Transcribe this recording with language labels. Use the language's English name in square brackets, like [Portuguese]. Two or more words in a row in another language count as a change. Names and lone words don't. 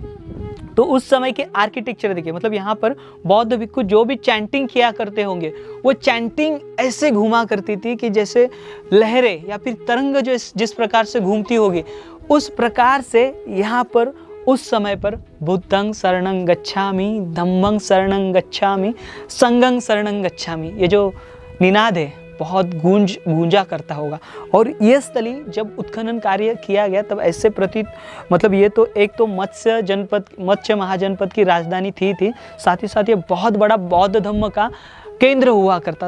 [Hindi] तो उस समय के आर्किटेक्चर देखिए, मतलब यहाँ पर बौद्ध भिक्खु जो भी चैंटिंग किया करते होंगे, वो चैंटिंग ऐसे घुमा करती थी कि जैसे लहरें या फिर तरंग जो जिस प्रकार से घूमती होगी, उस प्रकार से यहाँ पर उस समय पर [Pali] बुद्धं शरणं गच्छामि, धम्मं शरणं गच्छामि, संघं शरणं गच्छामि, [Hindi] ये जो निनाद है बहुत गूंजा करता होगा। और ये स्थली जब उत्खनन कार्य किया गया तब ऐसे प्रतीत, मतलब ये तो एक तो मत्स्य महाजनपद की राजधानी थी, साथ ही साथ ये बहुत बड़ा बौद्ध धम्म का केंद्र हुआ करता था।